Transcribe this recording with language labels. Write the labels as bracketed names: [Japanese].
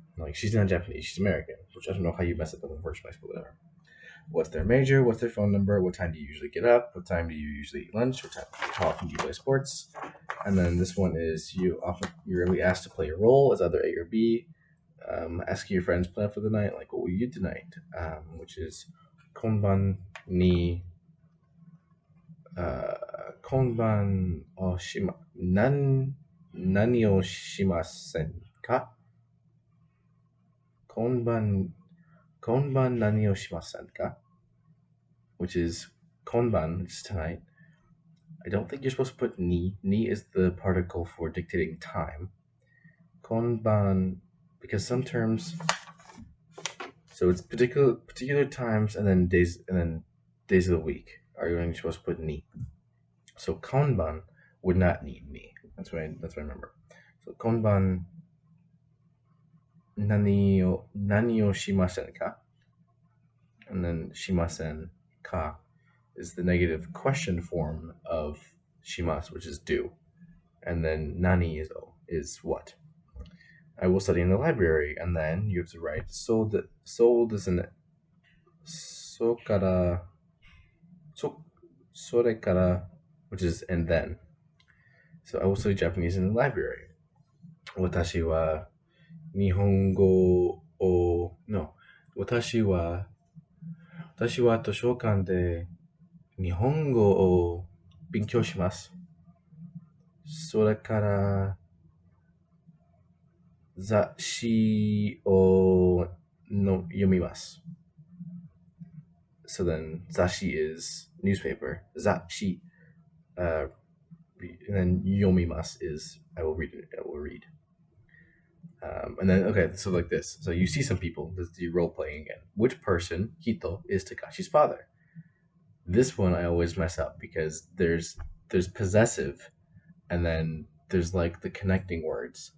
[English] Like, she's not Japanese, she's American, which I don't know how you mess it up in the first place, but whatever. What's their major? What's their phone number? What time do you usually get up? What time do you usually eat lunch? How often do you play sports? And then this one is you're really asked to play a role as either A or B. Asking your friends plan for the night, like what will you do tonight? Which is konban ni [Japanese] 今晩をしま、何をしませんか今晩、今晩何をしませんか [English] Which is [Japanese] 今晩, [English] which is tonight. I don't think you're supposed to put ni. Ni is the particle for dictating time. 今晩, because some terms, so it's particular times and then days of the week are you supposed to put ni. So Kanban would not need ni. That's what I remember. [Japanese] So Kanban nani o shimasen ka? [English] And then shimasen ka is the negative question form of shimas, which is do. And then nani is what? I will study in the library, and then you have to write so is an so kara so sore kara, which is and then. So I will study Japanese in the library. [Japanese] 私は日本語を、no, 私は図書館で日本語を勉強します。それから雑誌を読みます。 [English] So then, 雑誌 is newspaper. 雑誌, and then 読みます is I will read it. I will read. And then, okay, so like this. So you see some people, this is the role playing again. Which person, Hito, is Takashi's father? This one I always mess up because there's possessive and then there's like the connecting words.